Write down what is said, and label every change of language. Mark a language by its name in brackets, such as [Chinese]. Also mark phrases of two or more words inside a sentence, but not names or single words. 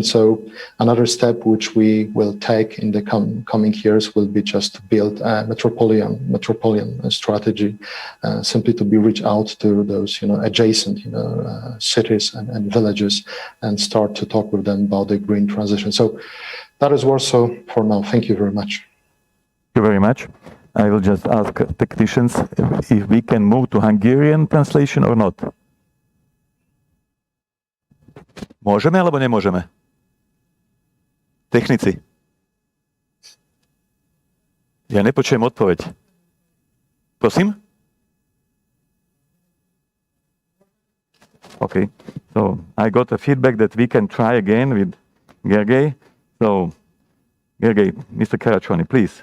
[English] So another step which we will take in the coming years will be just to build a metropolitan strategy, simply to be reach out to those adjacent cities and villages and start to talk with them about the green transition. So that is Warsaw for now. Thank you very much. Thank you very much. I will just ask technicians if we can move to Hungarian translation or not. [Slovak] Môžeme alebo nemôžeme? Technici. Ja nepočujem odpoveď. Prosím? [English] Okay. So I got a feedback that we can try again with Gergely. So Gergely, Mr. Karachony, please.